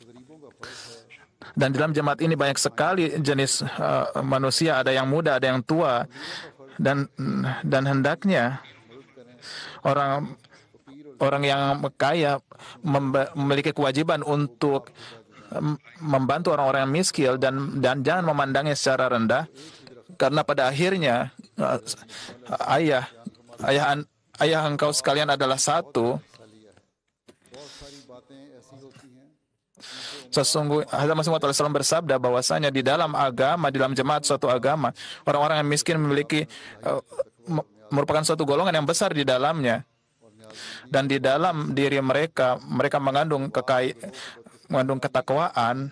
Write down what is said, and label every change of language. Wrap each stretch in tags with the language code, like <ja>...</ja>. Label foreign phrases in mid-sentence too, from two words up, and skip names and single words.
<id>Dan di dalam jemaat ini banyak sekali jenis manusia, ada yang muda, ada yang tua, dan hendaknya orang orang yang kaya memiliki kewajiban untuk membantu orang-orang yang miskin dan jangan memandangnya secara rendah, karena pada akhirnya ayah ayah ayah engkau sekalian adalah satu.</id> <hi>बहुत सारी बातें ऐसी होती हैं</hi> <id>Sesungguhnya Hazrat Masih Maud SAW bersabda bahwasanya di dalam agama, di dalam jemaat suatu agama, orang-orang yang miskin memiliki merupakan suatu golongan yang besar di dalamnya, dan di dalam diri mereka mengandung mengandung ketakwaan.</id>